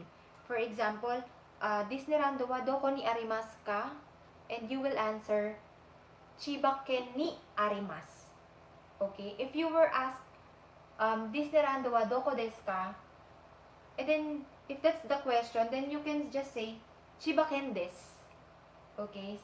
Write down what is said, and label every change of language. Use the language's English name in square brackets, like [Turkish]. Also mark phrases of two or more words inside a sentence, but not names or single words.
[English] For example, [Japanese] desu nerando wa doko ni arimasu ka? [English] And you will answer, [Japanese] Chibaken ni arimasu. [English] Okay? If you were asked, [Japanese] desu nerando wa doko desu ka? [English] And then, if that's the question, then you can just say, [Japanese] Chibaken desu. [English] Okay?